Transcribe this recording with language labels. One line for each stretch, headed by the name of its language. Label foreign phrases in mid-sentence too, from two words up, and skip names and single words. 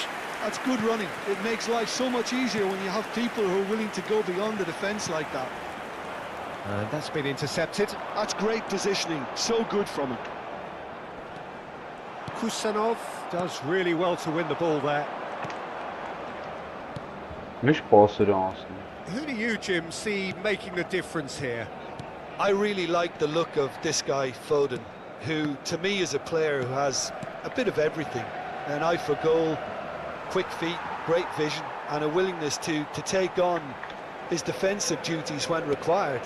English: That's good running. It makes life so much easier when you have people who are willing to go beyond the defence like that. And that's been intercepted. That's great positioning. So good from him. Kusanov does really well to win the ball there.
Armenian: Միշտ պասեր անցնում։
English: Who do you, Jim, see making the difference here? I really like the look of this guy, Foden, who to me is a player who has a bit of everything. An eye for goal, quick feet, great vision, and a willingness to take on his defensive duties when required.